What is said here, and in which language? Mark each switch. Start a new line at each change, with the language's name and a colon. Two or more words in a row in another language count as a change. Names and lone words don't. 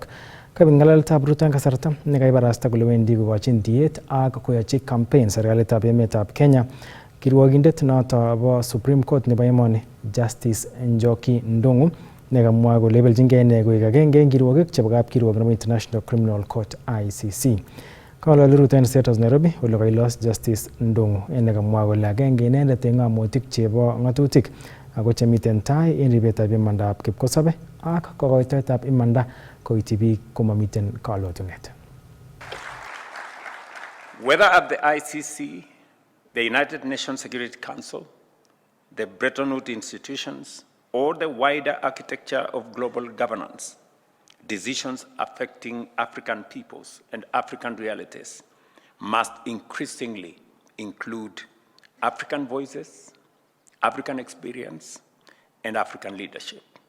Kalenjin: Kabit ng'alaletab Ruto en kasarta nekaibarasta kole wendi kokochin tiet ak koyochi campaign serikalitab emetab Kenya kirwogindet noto bo Supreme Court nebo emoni Justice Njoki Ndung'u nekamwa kole beljingei ine koik agenge en kirwogik chebo kapkirwok nebo International Criminal Court ICC. Kang'alali Ruto en State House Nairobi ole kailos Justice Ndung'u nekamwa kole agenge inendet en ng'amotik chebo ng'atutik ako chemiten tai en ribetab imandab kipkosobe ak kokoitoetab imanda koityi biik komamiten kalotunet.
English: Whether at the ICC, the United Nations Security Council, the Bretton Woods institutions, or the wider architecture of global governance, decisions affecting African peoples and African realities must increasingly include African voices, African experience, and African leadership.